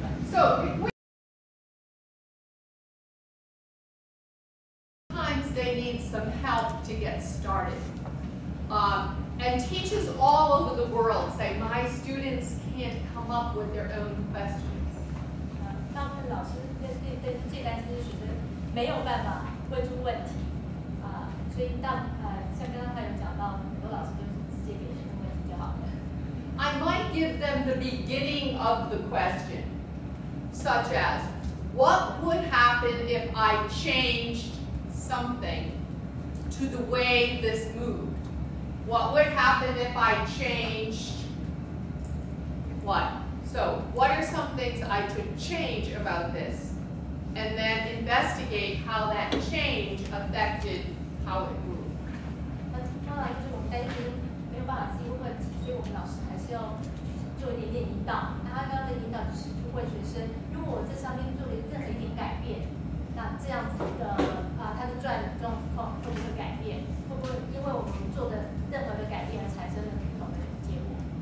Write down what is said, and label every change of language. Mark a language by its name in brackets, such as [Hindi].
[English] So if we sometimes they need some help to get started. And teachers all over the world say, my students can't come up with their own questions. [Chinese] 大部分老师对这单词学生没有办法问出问题所以像刚刚他有讲到，很多老师就是直接给学生问题就好了。 [English] I might give them the beginning of the question, such as, what would happen if I changed something to the way this moved? What would happen if I changed what? So, what are some things I could change about this? And then investigate how that change affected how it moved. [Chinese] 当然，就是我们担心没有办法自己问问题，所以我们老师还是要做一点点引导。那他刚刚的引导就是去问学生，如果我这上面做了任何一点改变，那这样子的它的转状况会不会改变？会不会因为我们做的任何的改变而产生了不同的结果？